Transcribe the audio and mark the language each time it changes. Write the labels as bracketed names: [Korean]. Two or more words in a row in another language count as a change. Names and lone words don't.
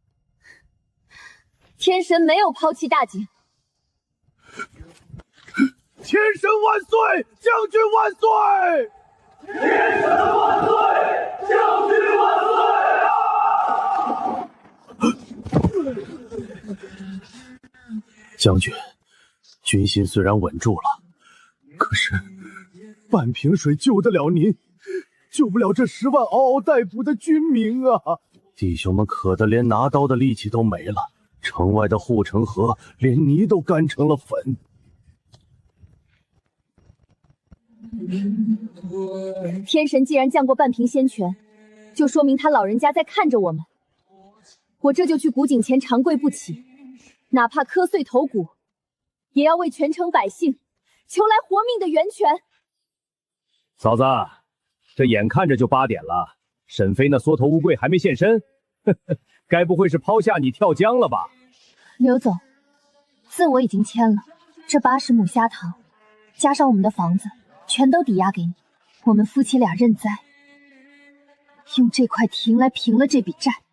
[Chinese] 天神沒有拋棄大景。天神萬歲！將軍萬歲！天神萬歲！將軍萬歲！將軍，軍心雖然穩住了，可是半瓶水救得了您，救不了這10萬嗷嗷待哺的軍民啊！弟兄們渴得連拿刀的力氣都沒了，城外的護城河連泥都乾成了粉。天神既然降過半瓶仙泉，就說明他老人家在看着我們。我這就去古井前长跪不起，哪怕磕碎頭骨，也要为全城百姓求来活命的源泉。嫂子，這眼看着就8點了，沈妃那縮頭烏龜還沒現身，該不會是拋下你跳江了吧？劉總，字我已經簽了，這80畝蝦塘，加上我們的房子，全都抵押給你。我們夫妻倆認栽，用這塊亭來平了這筆債。